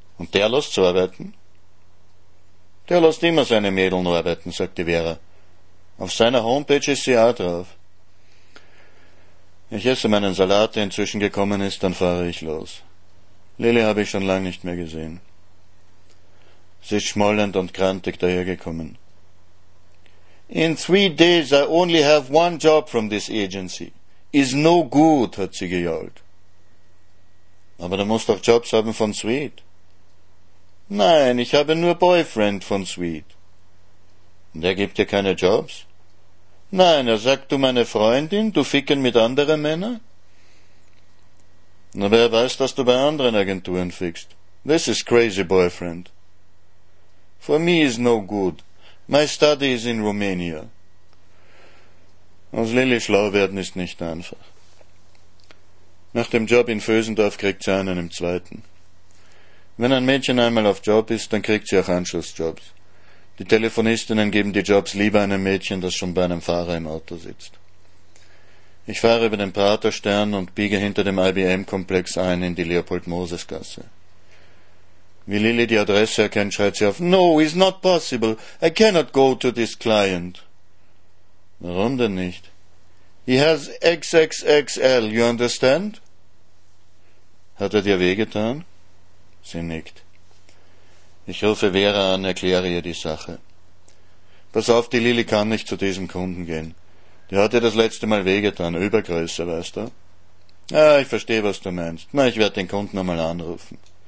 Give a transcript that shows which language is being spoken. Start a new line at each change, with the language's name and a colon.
German: Und der lässt zu arbeiten? Der lässt immer seine Mädeln arbeiten, sagt die Vera. Auf seiner Homepage ist sie auch drauf. Ich esse meinen Salat, der inzwischen gekommen ist, dann fahre ich los. Lilly habe ich schon lange nicht mehr gesehen. Sie ist schmollend und krantig dahergekommen.
English: In 3 days I only have one job from this agency. Is no good,
German: hat sie gejault. Aber du musst doch Jobs haben von Sweet. Nein, ich habe nur Boyfriend von Sweet. Und er gibt dir keine Jobs? Nein, er sagt, du meine Freundin, du ficken mit anderen Männern? Na, wer weiß, dass du bei anderen Agenturen fickst?
English: This is crazy, Boyfriend. For me is no good. My study is in Romania.
German: Aus Lilly schlau werden ist nicht einfach. Nach dem Job in Vösendorf kriegt sie einen im 2. Wenn ein Mädchen einmal auf Job ist, dann kriegt sie auch Anschlussjobs. Die Telefonistinnen geben die Jobs lieber einem Mädchen, das schon bei einem Fahrer im Auto sitzt. Ich fahre über den Praterstern und biege hinter dem IBM-Komplex ein in die Leopold-Moses-Gasse. Wie Lilly die Adresse erkennt, schreit sie auf, »
English: No, it's not possible. I cannot go to this client.«
German: Warum denn nicht?
English: He has XXXL, you understand?
German: Hat er dir wehgetan? Sie nickt. Ich rufe Vera an, erkläre ihr die Sache. Pass auf, die Lilly kann nicht zu diesem Kunden gehen. Die hat dir das letzte Mal wehgetan, Übergröße, weißt du? Ah, ich verstehe, was du meinst. Na, ich werde den Kunden nochmal anrufen.